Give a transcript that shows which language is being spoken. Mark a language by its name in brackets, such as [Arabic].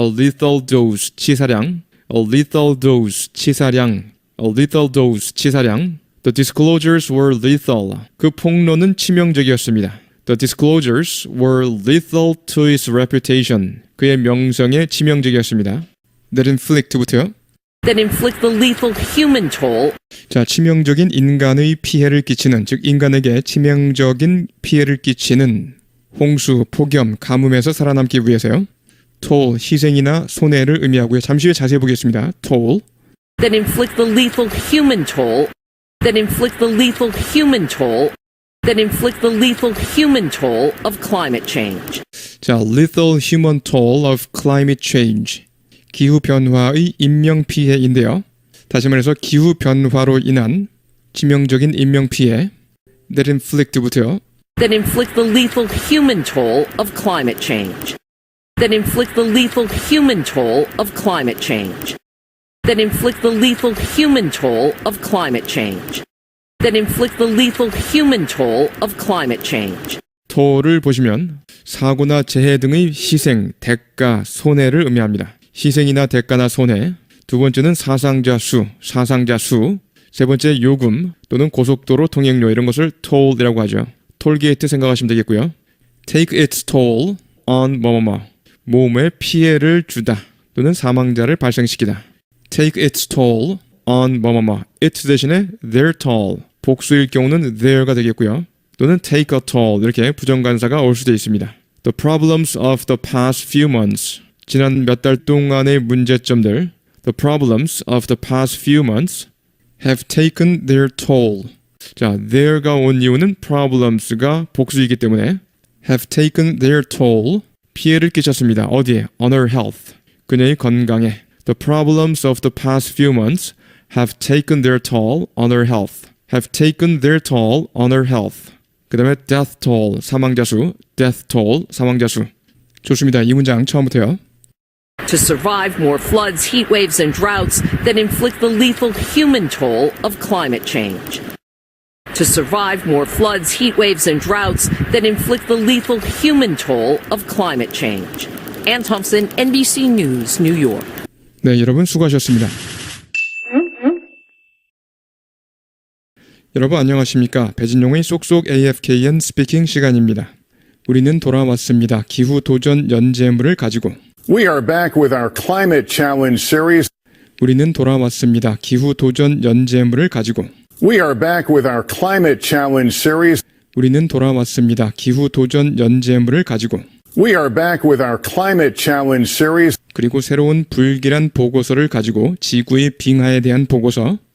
[English] a lethal dose, 치사량, a lethal dose, 치사량, a lethal dose, 치사량. The disclosures were lethal. [Korean] 그 폭로는 치명적이었습니다. [English] The disclosures were lethal to his reputation. [Korean] 그의 명성에 치명적이었습니다. [English] That inflict부터요. That inflict the lethal human toll. [Korean] 자, 치명적인 인간의 피해를 끼치는, 즉 인간에게 치명적인 피해를 끼치는 홍수, 폭염, 가뭄에서 살아남기 위해서요. toll, 희생이나 손해를 의미하고요. 잠시 후에 자세히 보겠습니다. [English] toll. That inflict the lethal human toll. That inflict the lethal human toll. That inflict the lethal human toll of climate change. 자, lethal human toll of climate change. [Korean] 기후변화의 인명피해인데요. 다시 말해서 기후변화로 인한 치명적인 인명피해. [English] That inflict부터요. That inflict the lethal human toll of climate change. That inflict the lethal human toll of climate change. That inflict the lethal human toll of climate change. That inflict the lethal human toll of climate change. [Korean] toll을 보시면 사고나 재해 등의 희생, 대가, 손해를 의미합니다. 희생이나 대가나 손해. 두 번째는 사상자 수. 세 번째 요금 또는 고속도로 통행료 이런 것을 toll이라고 하죠. 톨게이트 생각하시면 되겠고요. [English] take its toll on [Korean] 몸에 피해를 주다 또는 사망자를 발생시키다. [English] take its toll on it 대신에 their toll. [Korean] 복수일 경우는 their가 되겠고요. 또는 [English] take a toll [Korean] 이렇게 부정관사가 올 수도 있습니다. [English] The problems of the past few months. [Korean] 지난 몇 달 동안의 문제점들. [English] The problems of the past few months have taken their toll. [Korean] 자, there가 온 이유는 problems가 복수이기 때문에 [English] have taken their toll. [Korean] 피해를 끼쳤습니다. 어디에? [English] On her health. [Korean] 그녀의 건강에. [English] The problems of the past few months have taken their toll on her health. have taken their toll on her health. [Korean] 그 다음에 death toll, 사망자 수. death toll, 사망자 수. 좋습니다. 이 문장 처음부터요. [English] To survive more floods, heat waves, and droughts that inflict the lethal human toll of climate change. To survive more floods, heat waves, and droughts that inflict the lethal human toll of climate change. Ann Thompson, NBC News, New York. [Korean] 네, 여러분 수고하셨습니다. 여러분 안녕하십니까? 배진용의 쏙쏙 AFKN 스피킹 시간입니다. 우리는 돌아왔습니다. 기후 도전 연재물을 가지고. [English] We are back with our climate challenge series. [Korean] 우리는 돌아왔습니다. 기후 도전 연재물을 가지고. [English] We are back with our climate challenge series. [Korean] 우리는 돌아왔습니다. 기후 도전 연재물을 가지고. [English] We are back with our climate challenge series. [Korean] 그리고 새로운 불길한 보고서를 가지고 지구의 빙하에 대한 보고서.